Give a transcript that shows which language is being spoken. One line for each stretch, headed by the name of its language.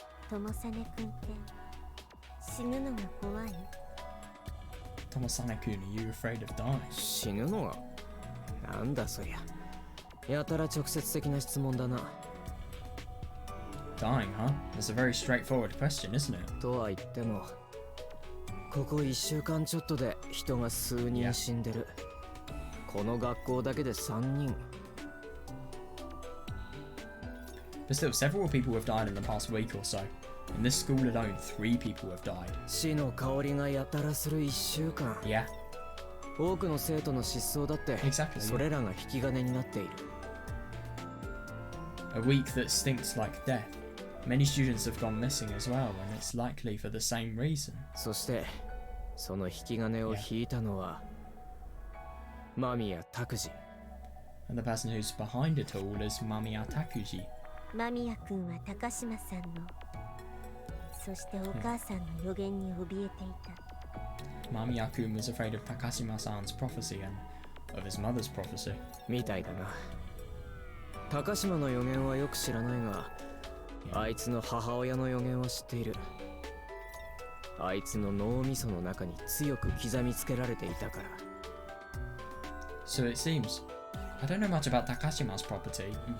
Japanese: Tomosane君って死ぬのが怖い？
English: Tomosane-kun, are you afraid of dying?
Japanese: 死ぬのが？なんだそりゃ。やたら直接的な質問だな。
English: Dying, huh? That's a very straightforward question, isn't it?
Japanese: とは言っても、ここ1週間ちょっとで人が数人死んでる。この学校だけで3人。
English: But still, several people have died in the past week or so. In this school alone, 3 people have died.
Japanese: 死の香りがやたらする1週間。
English: Yeah,
Japanese: 多くの生徒の失踪だって、
English: exactly.
Japanese: それらが引き金になっている。
English: A week that stinks like death. Many students have gone missing as well, and it's likely for the same reason.
Japanese: そして、その引き金を引いたのは、間宮拓司。
English: And the person who's behind it all is Mamiya Takuji.
Japanese: 間宮君は高島さんの、そしてお母さんの予言に怯えていた。
English: Mamiya-kun was afraid of Takashima-san's prophecy and of his mother's prophecy.
Japanese: みたいだな。高島の予言はよく知らないが、あいつの母親の予言は知っている。あいつの脳みその中に強く刻みつけられていたから。
English: So it seems. I don't know much about Takashima's property.